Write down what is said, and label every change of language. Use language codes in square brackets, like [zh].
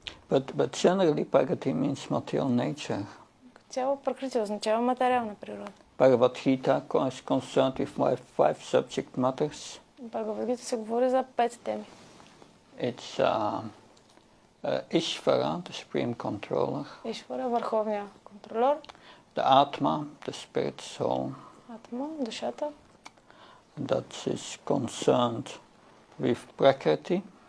[en] But generally Prakriti means material nature. [bg] Цяло Пракрати означава материална природа. [en] Bhagavad-gita is concerned with five subject matters. [bg] Бхагавад-гита се говори за 5 теми. [en] It's Ishvara, the supreme controller. [bg] Ишвара, върховния контролер. [en] The Atma, the spirit soul. [bg] Атма, душата. [en] That is concerned with Prakriti,